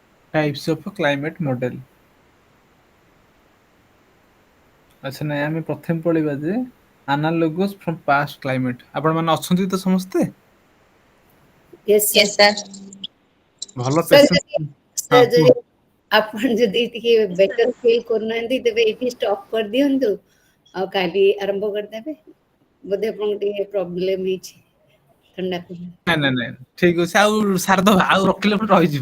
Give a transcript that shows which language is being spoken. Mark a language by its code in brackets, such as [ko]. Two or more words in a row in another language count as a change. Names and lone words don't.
[en] types of a climate model. [or] ଆଚ୍ଛା ନାଇଁ ଆମେ ପ୍ରଥମେ ପଢିବା ଯେ [en] analogous from past climate. [or] ଆପଣ ମାନେ ଅଛନ୍ତି ତ ସମସ୍ତେ? [en] Yes, sir. Yes, sir. [or] ଭଲ [en] Sir, [or] ପେସେନ୍ସ ହଁ [en] sir, [or] କୁହ। ଆପଣ ଯଦି ଟିକେ [en] better feel [or] କରୁନାହାନ୍ତି ତେବେ ଏଇଠି ଷ୍ଟପ୍ କରିଦିଅନ୍ତୁ ଆଉ କାଲି ଆରମ୍ଭ କରିଦେବେ। ବୋଧେ ଆପଣଙ୍କୁ ଟିକେ ପ୍ରୋବ୍ଲେମ ହେଇଛି ଥଣ୍ଡା ଫଣ୍ଡା। ନାଇଁ ନାଇଁ ନାଇଁ ଠିକ ଅଛି ଆଉ ସାରିଦବା ଆଉ ରଖିଲେ ପୁଣି ରହିଯିବ।